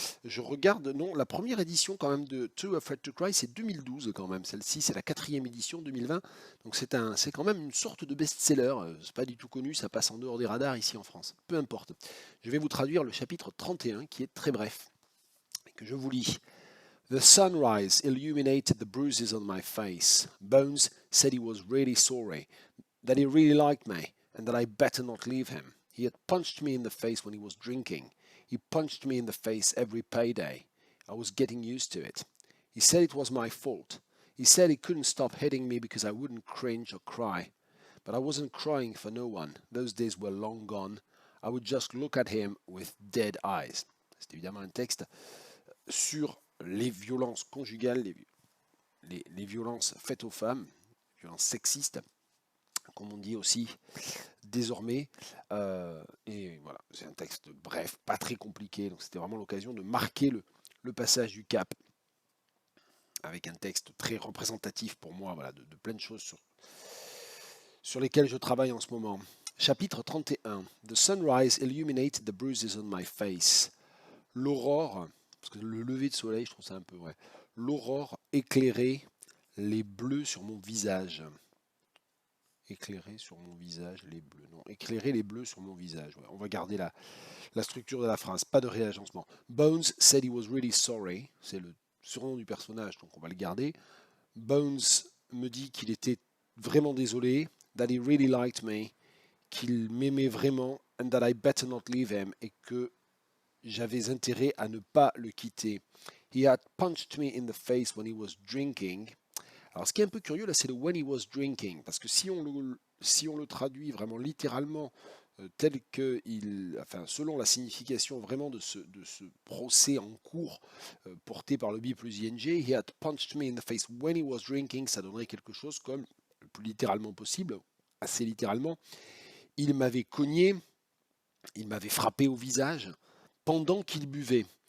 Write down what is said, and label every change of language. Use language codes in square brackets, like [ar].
[fr] Je regarde, non, la première édition quand même de Too Afraid to Cry, c'est 2012 quand même. Celle-ci, c'est la quatrième édition 2020. Donc c'est quand même une sorte de best-seller. C'est pas du tout connu, ça passe en dehors des radars ici en France. Peu importe. Je vais vous traduire le chapitre 31 qui est très bref, que je vous lis. [en] The sunrise illuminated the bruises on my face. Bones said he was really sorry, that he really liked me, and that I better not leave him. He had punched me in the face when he was drinking. He punched me in the face every payday. I was getting used to it. He said it was my fault. He said he couldn't stop hitting me because I wouldn't cringe or cry. But I wasn't crying for no one. Those days were long gone. I would just look at him with dead eyes. [fr] C'est évidemment un texte sur les violences conjugales, les violences faites aux femmes, violences sexistes, comme on dit aussi désormais. Et voilà, c'est un texte bref, pas très compliqué, donc c'était vraiment l'occasion de marquer le passage du cap avec un texte très représentatif pour moi, voilà, de plein de choses sur lesquelles je travaille en ce moment. Chapitre 31. [en] The sunrise illuminated the bruises on my face. [fr] L'aurore, parce que le lever de soleil, je trouve ça un peu vrai. L'aurore éclairait les bleus sur mon visage. Éclairer sur mon visage les bleus. Non, éclairer les bleus sur mon visage. Ouais, on va garder la structure de la phrase, pas de réagencement. [en] Bones said he was really sorry. [fr] C'est le surnom du personnage, donc on va le garder. Bones me dit qu'il était vraiment désolé. [en] That he really liked me. [fr] Qu'il m'aimait vraiment. [en] And that I better not leave him. [fr] Et que j'avais intérêt à ne pas le quitter. [en] He had punched me in the face when he was drinking. [fr] Alors, ce qui est un peu curieux, là, c'est le [en] when he was drinking, [fr] parce que si on le traduit vraiment littéralement, tel que enfin, selon la signification vraiment de ce procès en cours porté par le B plus ING, [en] he had punched me in the face when he was drinking, [fr] ça donnerait quelque chose comme, le plus littéralement possible, assez littéralement, il m'avait cogné, il m'avait frappé au visage pendant qu'il buvait.